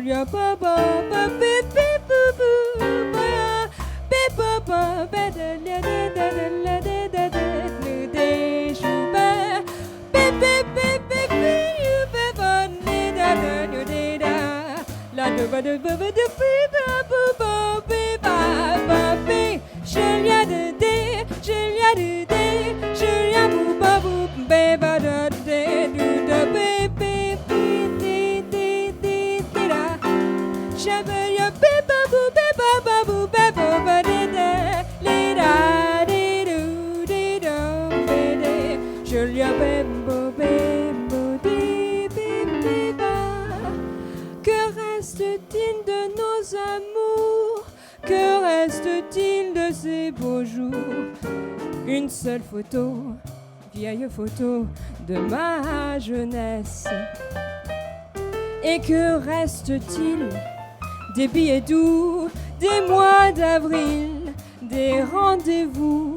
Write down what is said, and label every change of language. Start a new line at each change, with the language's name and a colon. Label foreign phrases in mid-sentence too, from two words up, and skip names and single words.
English: ya ba ba ba be be boo boo ba be ba ba be da da da da da da da new day shu ba be be be be be you be ba da da new day da la do ba do ba ba do ba boo ba Julia de dé, Julia de dé, Julia bou ba bou ba da dé du da bé bé bé dé dé dé dé da. Julia bé ba bou ba ba dé dé lé da dé du dé da bé dé. Julia bé bou bé dé bé bé ba.
French: Que reste-t-il de nos amours? Que reste-t-il de ces beaux jours? Une seule photo, vieille photo de ma jeunesse. Et que reste-t-il des billets doux, des mois d'avril, des rendez-vous?